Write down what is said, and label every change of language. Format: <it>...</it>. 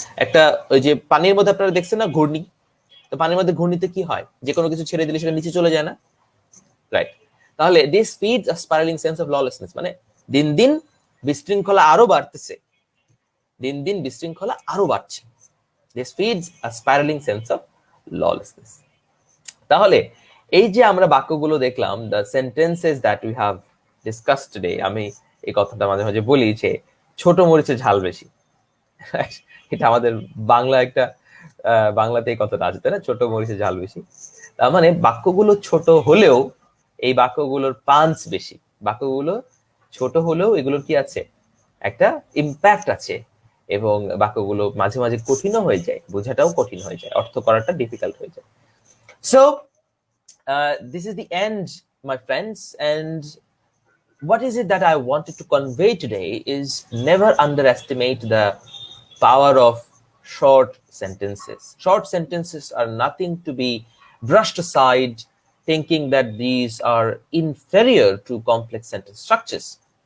<bn>একটা ওই যে পানির মধ্যে আপনারা দেখছেন না ঘূর্ণি, তো পানির মধ্যে ঘূর্ণিতে কি হয়, যে কোনো কিছু ছেড়ে দিলে সেটা নিচে চলে যায় না, রাইট? তাহলে</bn> <en>this feeds a spiralling sense of lawlessness</en> <bn>মানে দিন দিন বিশৃঙ্খলা আরো বাড়তেছে, দিন দিন বিশৃঙ্খলা আরো বাড়ছে।</bn> <en>This feeds a spiraling sense of lawlessness.</en> <bn>তাহলে এই যে আমরা বাক্যগুলো দেখলাম,</bn> <en>the sentences that we have discussed today,</en> <bn>আমি এই কথাটা মাঝে মাঝে বলি যে ছোট মরিচের ঝাল বেশি। এটা আমাদের বাংলা একটা, বাংলাতে এই কথাটা আছে, তাই না? ছোট মরিচের ঝাল বেশি। তার মানে বাক্যগুলো ছোট হলেও এই বাক্যগুলোর পাঞ্চ বেশি। বাক্যগুলো ছোট হলেও এগুলোর কি আছে, একটা ইম্প্যাক্ট আছে, এবং বাক্যগুলো মাঝে মাঝে কঠিনও হয়ে যায়, বোঝাটাও কঠিন হয়ে যায়, অর্থ করাটা ডিফিকাল্ট হয়ে যায়।</bn> <en>So this is the end, my friends, and what is it that I wanted to convey today is never underestimate the power of short sentences. Short sentences are nothing to be brushed aside, thinking that these are inferior to complex sentence structures.</en>